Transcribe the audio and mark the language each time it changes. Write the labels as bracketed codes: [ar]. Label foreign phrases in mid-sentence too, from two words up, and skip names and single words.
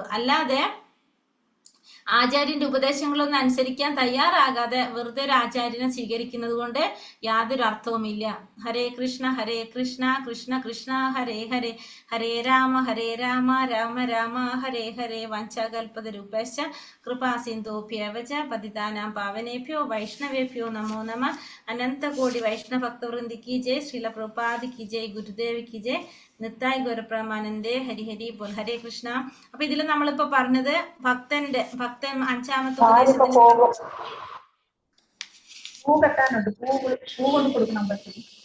[ml] അല്ലാതെ ആചാര്യന്റെ ഉപദേശങ്ങളൊന്നും അനുസരിക്കാൻ തയ്യാറാകാതെ വെറുതെ ഒരു ആചാര്യനെ സ്വീകരിക്കുന്നത് കൊണ്ട് യാതൊരു അർത്ഥവുമില്ല. [sa] ഹരേ കൃഷ്ണ കൃഷ്ണ കൃഷ്ണ ഹരേ ഹരേ, ഹരേ രാമ രാമ രാമ ഹരേ ഹരേ. വഞ്ചാകൽപതരൂപശ്ച കൃപാ സിന്ധുഭ്യവച പതിതാനാം പാവനേഭ്യോ വൈഷ്ണവേഭ്യോ നമോ നമ. [hi] अनंतकोटि वैष्णव भक्तवृंद की जय, श्रील प्रभुपाद की जय, गुरुदेव की जय, [bn] নিতাই গৌরপ্রেমানন্দে হরি হরি বোল. [ml] ഹരേ കൃഷ്ണ. അപ്പൊ ഇതിൽ നമ്മളിപ്പോ പറഞ്ഞത് ഭക്തൻ അഞ്ചാമത്തെ ഉപദേശത്തിന് പൂ കെട്ടാനുണ്ട്, പൂ കൊണ്ട് കൊടുക്കണം പറ്റും.